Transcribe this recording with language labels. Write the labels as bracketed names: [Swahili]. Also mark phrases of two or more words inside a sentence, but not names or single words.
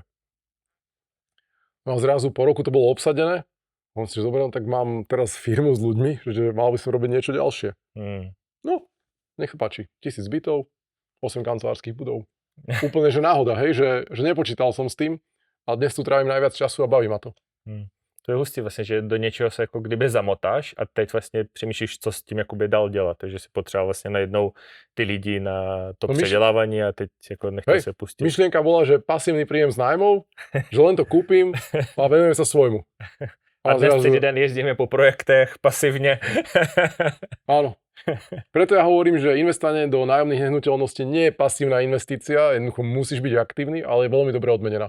[Slovak] No a zrazu po roku to bolo obsadené. On si zobral, tak mám teraz firmu s ľuďmi, že mal by som robiť niečo ďalšie. No, nech sa páči. 1000 bytov, 8 kancelárskych budov. Úplne, že náhoda, hej, že nepočítal som s tým. A dnes tu trávím najviac času a baví ma to. [Czech] To je hustý vlastně, že do něčeho se jako kdyby zamotáš a teď vlastně přemýšlíš, co s tím jakoby dál dělat. Takže si potřeboval vlastně najednou ty lidi na to předělávání a teď jako nechtěl se pustit. [Slovak] Myšlienka bola, že pasívny príjem z nájmov, že len to kúpim a venujem sa svojmu. [Czech] A dnes celý den jezdíme po projektech pasívne. [Slovak] Áno. Preto ja hovorím, že investovanie do nájomných nehnuteľností nie je pasívna investícia, jednoducho musíš byť aktívny, ale je veľmi dobre odmenená.